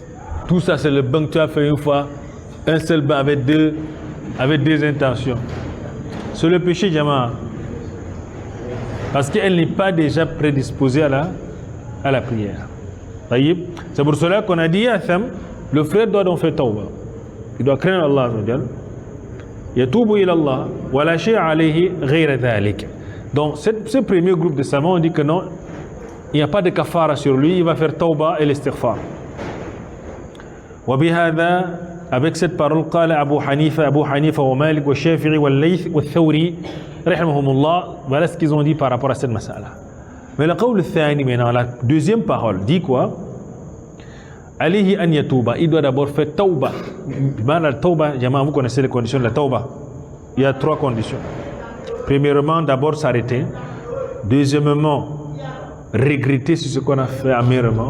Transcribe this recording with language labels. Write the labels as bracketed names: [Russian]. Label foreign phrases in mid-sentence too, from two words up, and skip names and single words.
[French] Tout ça c'est le bain que tu as fait une fois, un seul bain avec deux intentions. C'est le péché, Jama. Parce qu'elle n'est pas déjà prédisposée à la prière. C'est pour cela qu'on a dit le frère doit donc faire tawbah. Il doit craindre Allah. [Arabic] يتوب إلى الله ولا شيء عليه غير ذلك. [French] Donc ce premier groupe de savants on dit que non, il n'y a pas de kafara sur lui, il va faire tawbah et l'istighfar. [Arabic] وبهذا, [French] avec cette parole, [Arabic] قال أبو حنيفة ومالك والشافعي والليث والثوري رحمهم الله. [French] Voilà ce qu'ils ont dit par rapport à cette masala. Mais le [Arabic] القول الثاني, [French] maintenant la deuxième parole dit quoi? [Arabic] عليه أن يتوب, [French] il doit d'abord faire tauba. La tauba, vous connaissez les conditions de la tauba. Il y a 3 conditions. Premièrement, d'abord s'arrêter. Deuxièmement, regretter sur ce qu'on a fait amèrement.